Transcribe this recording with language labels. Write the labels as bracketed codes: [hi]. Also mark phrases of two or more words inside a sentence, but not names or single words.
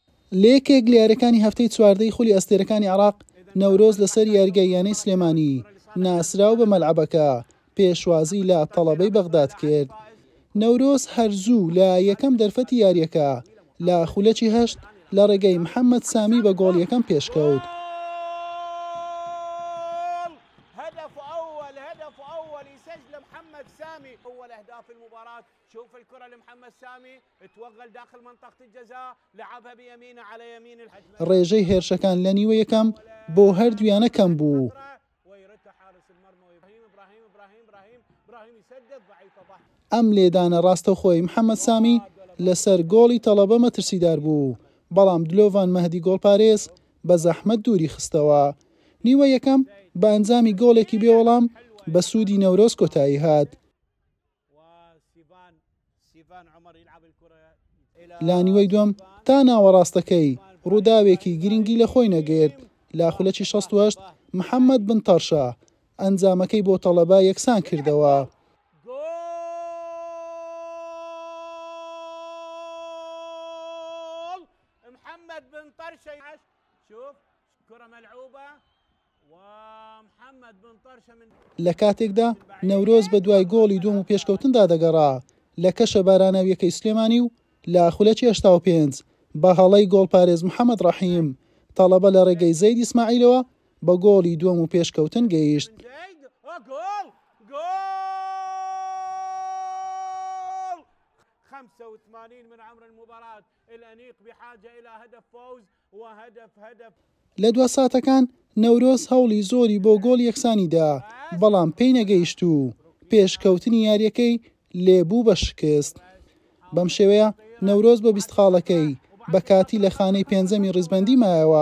[ckb] لێکێک لە یاریەکانی هەفتەی چواردەی خولی ئەستێرەکانی عێراق نەورۆز لەسەر یاریگاییانەی سلێمانی ناسراو بە مەلعەبەکە پێشوازی لە تەڵەبەی بەغداد کرد. نەورۆز هەرزوو لە یەکەم دەرفەتی یاریەکە لە خولەکی هەشت لە ڕێگەی محەممەد سامی بە گۆڵ یەکەم پێشکەوت. [ar] شوف الكرة لمحمد سامي توغل داخل منطقة الجزاء لعبها بيمينه على يمين الحجم. [ckb] ڕێژەی هێرشەکان لە نیوە یەکەم بۆ هەردوویانە کەم بوو. ئەم لێدانە ڕاستەوخۆی محەممەد سامی لەسەر گۆڵی تەڵەبە مەترسیدار بوو، بەڵام دلۆڤان مەهدی گۆڵپارێز بە زەحمەت دووری خستەوە. نیوە یەکەم بە ئەنجامی گۆڵێکی بێوەڵام بە سوودی نەورۆز کۆتایی هات. لا نیوەی دووەم تا ناوەڕاستەکەی ڕووداوێکی گرنگی لە خۆی نەگەێت. لا خولەکی 68 محەممەد بن تەڕشە ئەنجامەکەی بۆ تەڵەبە یەکسان کردەوە. [ar] محمد بن طرشة شوف كرة ملعوبة ومحمد بن طرشة من [ckb] لە کاتێکدا نەورۆز بە دوای گۆڵی دووەم و پێشکەوتندا دەگەڕا لە کەشە باراناویەکەی سلێمانی و لە خولەکی 85 بە هەڵەی گۆڵپارێز محەممەد ڕەحیم تەڵەبە لە ڕێگەی زەید ئیسماعیلەوە بە گۆڵی دووەم و پێشکەوتن گەیشت. [ar] جول 85 من عمر المباراة الأنيق بحاجة إلى هدف فوز وهدف [ckb] لە دوا ساتەکان نەورۆز هەوڵی زۆری بۆ گۆڵ یەکسانیدا، بەڵام پێی نەگەیشت و پێشکەوتنی یاریەکەی لێبوو بە شکست. بەم شێوەیە نەورۆز بە 20 خاڵەکەی بە کاتی لە خانەی پێنجەمی ڕیزبەندی مایەوە.